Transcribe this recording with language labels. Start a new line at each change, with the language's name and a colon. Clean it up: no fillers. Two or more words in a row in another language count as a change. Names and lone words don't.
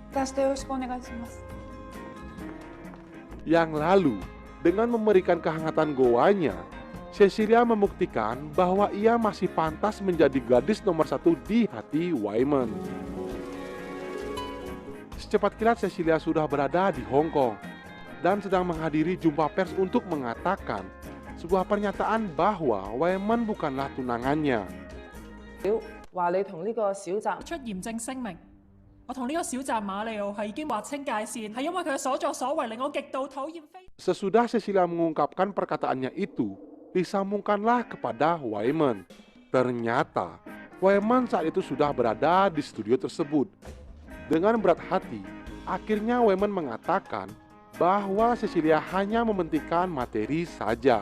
Indonesian: Yang lalu, dengan memberikan kehangatan goanya, Cecilia membuktikan bahwa ia masih pantas menjadi gadis nomor satu di hati Waymon. Secepat kilat Cecilia sudah berada di Hong Kong dan sedang menghadiri jumpa pers untuk mengatakan sebuah pernyataan bahwa Waymon bukanlah tunangannya.
Cantonese: 話你同呢個小澤出嚴正聲明，我同呢個小澤馬里奧係已經劃清界線，係因為佢嘅所作所為令我極度討厭非。
Indonesian: Sesudah Cecilia mengungkapkan perkataannya itu, disambungkanlah kepada Waymon. Ternyata Waymon saat itu sudah berada di studio tersebut. Dengan berat hati, akhirnya Waymon mengatakan bahwa Cecilia hanya mementingkan materi saja.